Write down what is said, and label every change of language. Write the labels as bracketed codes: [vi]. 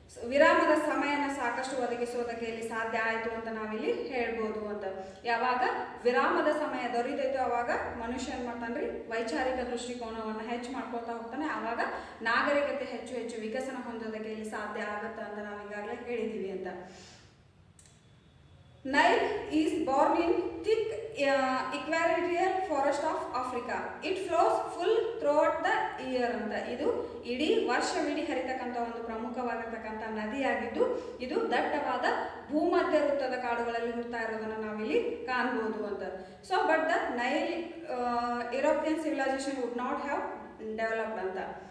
[kn] ವಿರಾಮದ ಸಮಯನ ಸಾಕಷ್ಟು ಒದಗಿಸೋದಕ್ಕೆ ಇಲ್ಲಿ ಸಾಧ್ಯ ಆಯಿತು ಅಂತ ನಾವಿಲ್ಲಿ ಹೇಳ್ಬೋದು ಅಂತ. ಯಾವಾಗ ವಿರಾಮದ ಸಮಯ ದೊರೀತೈತೋ ಅವಾಗ ಮನುಷ್ಯ ಏನು ಮಾಡ್ತಾನ್ರಿ ವೈಚಾರಿಕ ದೃಷ್ಟಿಕೋನವನ್ನು ಹೆಚ್ಚು ಮಾಡ್ಕೊಳ್ತಾ ಹೋಗ್ತಾನೆ. ಆವಾಗ ನಾಗರಿಕತೆ ಹೆಚ್ಚು ಹೆಚ್ಚು ವಿಕಸನ ಹೊಂದೋದಕ್ಕೆ ಇಲ್ಲಿ ಸಾಧ್ಯ ಆಗುತ್ತೆ ಅಂತ ನಾವು ಈಗಾಗಲೇ ಹೇಳಿದ್ದೀವಿ ಅಂತ. [en] Nile is born in thick equatorial forest of Africa. It flows full throughout the year ಅಂತ. [kn] ಇದು ಇಡೀ ವರ್ಷವಿಡೀ ಹರಿತಕ್ಕಂಥ ಒಂದು ಪ್ರಮುಖವಾಗಿರ್ತಕ್ಕಂಥ ನದಿಯಾಗಿದ್ದು ಇದು ದಟ್ಟವಾದ ಭೂಮಧ್ಯ ವೃತ್ತದ ಕಾಡುಗಳಲ್ಲಿ ಹುಡ್ತಾ ಇರೋದನ್ನು ನಾವಿಲ್ಲಿ ಕಾಣ್ಬೋದು ಅಂತ. [en] So but the Nile European civilisation would not have developed ಅಂತ.